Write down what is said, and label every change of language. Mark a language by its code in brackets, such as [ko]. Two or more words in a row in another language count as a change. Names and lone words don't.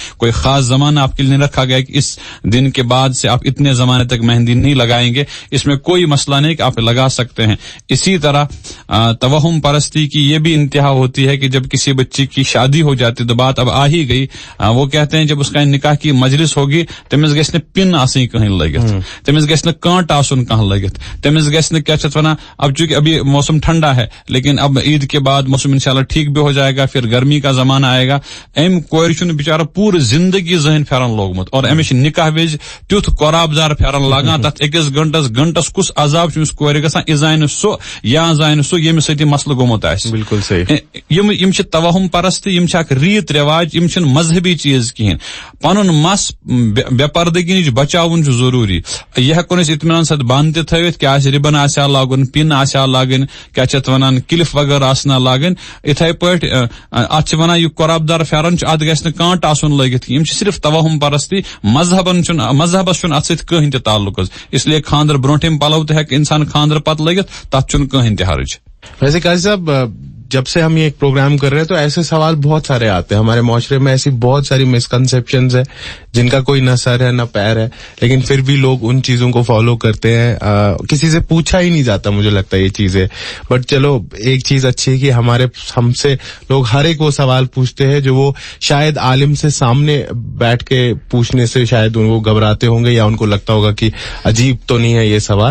[ur] کوئی خاص زمانہ آپ کے لیے رکھا گیا کہ اس دن کے بعد سے آپ اتنے زمانے تک مہندی نہیں لگائیں گے. اس میں کوئی مسئلہ نہیں کہ آپ لگا سکتے ہیں. اسی طرح توہم پرستی کی یہ بھی انتہا ہوتی ہے کہ جب کسی بچی کی شادی ہو جاتی تو بات اب آ ہی گئی. وہ کہتے ہیں جب اس کا نکاح کی مجلس ہوگی [ks] تمس گژھِ نہٕ پن آسٕنۍ کہیں لگت, تمس گژھِ نہٕ کانٹ آسُن کانٛہہ لگت, تمس گژھِ نہٕ کیا چھِ ونان. [ur] اب چونکہ ابھی موسم ٹھنڈا ہے لیکن اب عید کے بعد موسم انشاءاللہ ٹھیک بھی ہو جائے گا, پھر گرمی کا زمانہ آئے گا. [ks] ام کورِ چھُنہٕ بچارہ پوٗرٕ زندگی زہن پھیرن لوگمت, اور امس نکاح وز تیُتھ قراب دار پھیرن لاگان تتھ أکِس گھنٹس کس عذاب چھُ أمِس کورِ گژھان, یہِ زانہِ سُہ یا زانہِ سُہ ییٚمِس سۭتۍ یہِ مسلہٕ گوٚمُت آسہِ. [ur] بالکل صحیح. [ks] یم چھِ توہم پرستی, یم چھِ اکھ ریت رواج, یم چھِنہٕ مذہبی چیز کہین. پنُن مس بے پردگی نِش بچاوُن چھُ ضروٗری. یہِ ہیٚکون أسۍ اطمینان سۭتۍ بند تہِ تھٲوِتھ, کیٛاہ آسہِ رِبن آسیا لاگُن, پِن آسیا لاگٕنۍ, کیٛاہ چھِ اتھ ونان کلف وغیرہ آسنا لاگٕنۍ. یِتھے پٲٹھۍ اتھ چھِ ونان یہِ قۄراب دار پھیرن چھُ, اتھ گژھِ نہٕ کانٛٹ آسُن لٲگِتھ. یِم چھِ صرف توہم پرستی. مذہبس چھُنہٕ اتھ سۭتۍ کٕہٕنۍ تہِ تعلق حظ. [ur] اس لیے [ks] خاندر برونٹھِم پلو تہِ ہیٚکہِ انسان خاندر پتہٕ لٲگِتھ, تتھ چھُنہٕ کٕہٕنۍ تہِ حرج. [ur] ویسے قاضی صاحب جب سے ہم یہ ایک پروگرام کر رہے ہیں تو ایسے سوال بہت سارے آتے ہیں. ہمارے معاشرے میں ایسی بہت ساری مسکنسیپشنز ہیں جن کا کوئی نہ سر ہے نہ پیر ہے, لیکن پھر بھی لوگ ان چیزوں کو فالو کرتے ہیں. کسی سے پوچھا ہی نہیں جاتا مجھے لگتا ہے یہ چیزیں. بٹ چلو ایک چیز اچھی ہے کہ ہم سے لوگ ہر ایک وہ سوال پوچھتے ہیں جو وہ شاید عالم سے سامنے بیٹھ کے پوچھنے سے شاید وہ گھبراتے ہوں گے یا ان کو لگتا ہوگا کہ عجیب تو نہیں ہے یہ سوال.